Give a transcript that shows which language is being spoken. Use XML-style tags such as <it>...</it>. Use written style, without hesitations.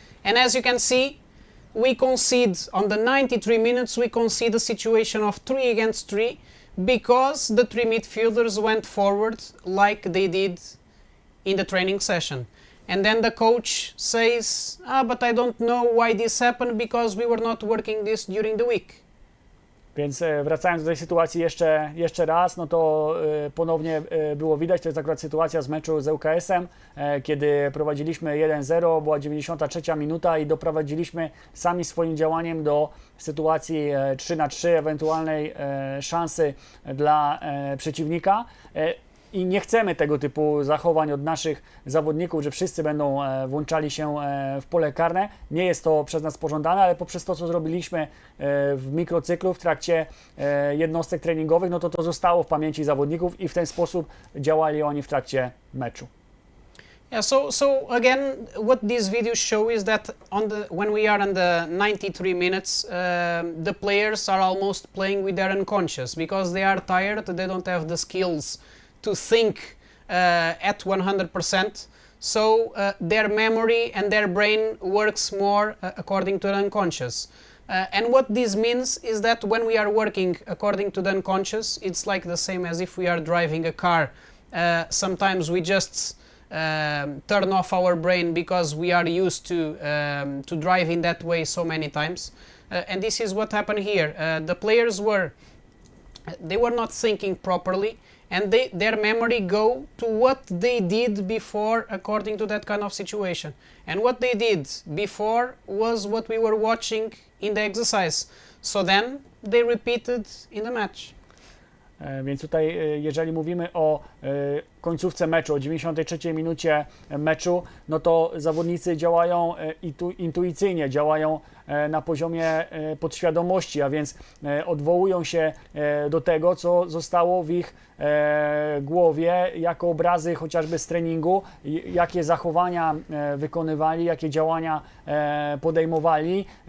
<en>And as you can see, we concede on the 93 minutes, we concede a situation of 3 against 3 because the 3 midfielders went forward like they did in the training session. And then the coach says, but I don't know why this happened because we were not working this during the week.</en> <pl>Więc wracając do tej sytuacji jeszcze raz, no to ponownie było widać, to jest akurat sytuacja z meczu z ŁKS-em, kiedy prowadziliśmy 1-0, była 93 minuta i doprowadziliśmy sami swoim działaniem do sytuacji 3-3, ewentualnej szansy dla przeciwnika. I nie chcemy tego typu zachowań od naszych zawodników, że wszyscy będą włączali się w pole karne. Nie jest to przez nas pożądane, ale poprzez to, co zrobiliśmy w mikrocyklu w trakcie jednostek treningowych, no to zostało w pamięci zawodników i w ten sposób działali oni w trakcie meczu.</pl> <en>Yeah, so again, what these videos show is that when we are in the 93 minutes, the players are almost playing with their unconscious because they are tired, they don't have the skills to think at 100%. so their memory and their brain works more according to the unconscious. And what this means is that when we are working according to the unconscious, it's like the same as if we are driving a car. Sometimes we just turn off our brain because we are used to drive in that way so many times. And this is what happened here. The players were not thinking properly, and their memory go to what they did before according to that kind of situation. And what they did before was what we were watching in the exercise. So then they repeated in the match.</en> <pl>Więc tutaj, jeżeli mówimy o końcówce meczu, o 93 minucie meczu, no to zawodnicy działają intuicyjnie, działają na poziomie podświadomości, a więc odwołują się do tego, co zostało w ich głowie jako obrazy chociażby z treningu, jakie zachowania wykonywali, jakie działania podejmowali.</pl>